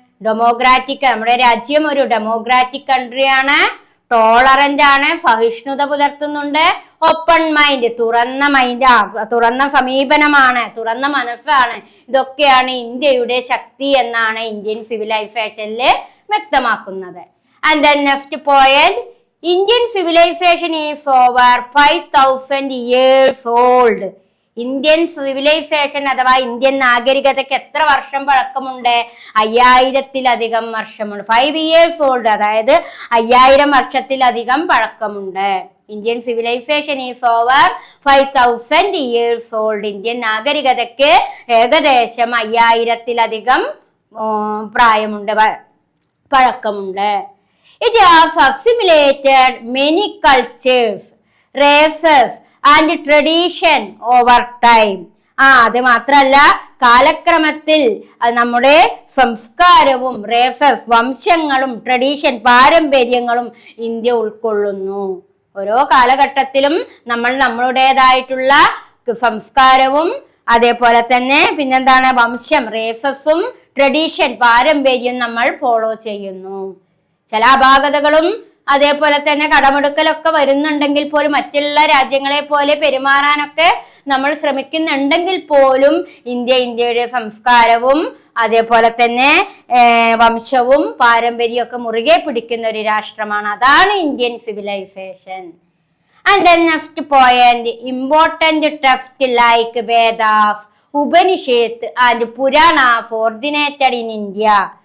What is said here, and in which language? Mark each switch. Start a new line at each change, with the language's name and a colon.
Malayalam: Democratic, നമ്മുടെ രാജ്യം ഒരു ഡെമോക്രാറ്റിക് കൺട്രിയാണ്, ടോളറന്റ് ആണ്, സഹിഷ്ണുത പുലർത്തുന്നുണ്ട്, ഓപ്പൺ മൈൻഡ്, തുറന്ന സമീപനമാണ്, തുറന്ന മനസ്സാണ്. ഇതൊക്കെയാണ് ഇന്ത്യയുടെ ശക്തി എന്നാണ് ഇന്ത്യൻ സിവിലൈസേഷനിൽ വ്യക്തമാക്കുന്നത്.
English: And then next point, Indian civilization is over 5,000 years old.
Malayalam: Indian civilisation അഥവാ ഇന്ത്യൻ നാഗരികതയ്ക്ക് എത്ര വർഷം പഴക്കമുണ്ട്? 5000-ലധികം വർഷമുണ്ട്.
English: 5 years old,
Malayalam: അതായത് 5000 വർഷത്തിലധികം പഴക്കമുണ്ട്.
English: Indian civilisation is over 5000 years old.
Malayalam: Indian നാഗരികതയ്ക്ക് ഏകദേശം 5000-ലധികം പ്രായമുണ്ട്, പഴക്കമുണ്ട്.
English: It has assimilated many cultures, races and tradition over time.
Malayalam: അത് മാത്രല്ല, കാലക്രമത്തിൽ നമ്മുടെ സംസ്കാരവും റേസസ്, വംശങ്ങളും ട്രഡീഷൻ, പാരമ്പര്യങ്ങളും ഇന്ത്യ ഉൾക്കൊള്ളുന്നു. ഓരോ കാലഘട്ടത്തിലും നമ്മൾ നമ്മളുടേതായിട്ടുള്ള സംസ്കാരവും അതേപോലെ തന്നെ പിന്നെന്താണ് വംശം, റേസസും ട്രഡീഷൻ, പാരമ്പര്യം നമ്മൾ ഫോളോ ചെയ്യുന്നു. ചില അപാകതകളും അതേപോലെ തന്നെ കടമെടുക്കലൊക്കെ വരുന്നുണ്ടെങ്കിൽ പോലും, മറ്റുള്ള രാജ്യങ്ങളെ പോലെ പെരുമാറാനൊക്കെ നമ്മൾ ശ്രമിക്കുന്നുണ്ടെങ്കിൽ പോലും ഇന്ത്യയുടെ സംസ്കാരവും അതേപോലെ തന്നെ വംശവും പാരമ്പര്യവും ഒക്കെ മുറുകെ പിടിക്കുന്ന ഒരു രാഷ്ട്രമാണ്. അതാണ് Indian civilisation.
English: And then next point, important text like Vedas, Upanishads and Puranas originated in India.